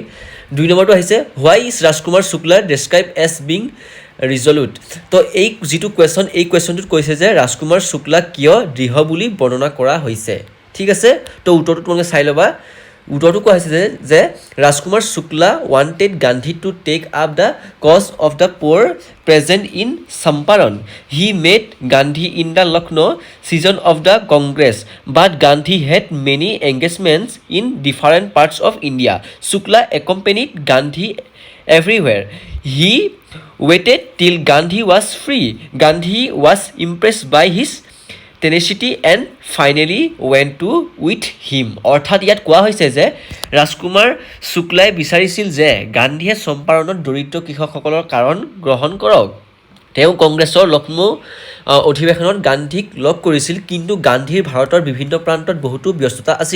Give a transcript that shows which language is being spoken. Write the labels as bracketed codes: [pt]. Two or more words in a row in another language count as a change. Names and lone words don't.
[as] 2 নম্বৰটো আহিছে [en] why is Rajkumar Shukla described as being resolute. [as] তো এই যিটো কুৱেশ্যন, এই কুৱেশ্যনটোত কৈছে যে ৰাজকুমাৰ শুক্লাক কিয় দৃঢ় বুলি বৰ্ণনা কৰা হৈছে। ঠিক আছে, তো উত্তৰটো তোমালোকে চাই ল'বা। উত্তৰটো কোৱা হৈছে যে ৰাজকুমাৰ শুক্লা [en] wanted Gandhi to take up the cause of the poor present in Champaran. he made Gandhi in the Lucknow session of the Congress, but Gandhi had many engagements in different parts of India. শুক্লা এক্কম্পেনিড গান্ধী everywhere. He waited till Gandhi was free. Gandhi was impressed by his tenacity and finally went to with him. [as] অৰ্থাৎ ইয়াত কোৱা হৈছে যে ৰাজকুমাৰ শুক্লাই বিচাৰিছিল যে গান্ধীয়ে চম্পাৰণত দৰিদ্ৰ কৃষকসকলৰ কাৰণ গ্ৰহণ কৰক। তেওঁ কংগ্ৰেছৰ লক্ষ্ণৌ অধিৱেশনত গান্ধীক লগ কৰিছিল, কিন্তু গান্ধীৰ ভাৰতৰ বিভিন্ন প্ৰান্তত বহুতো ব্যস্ততা আছিল।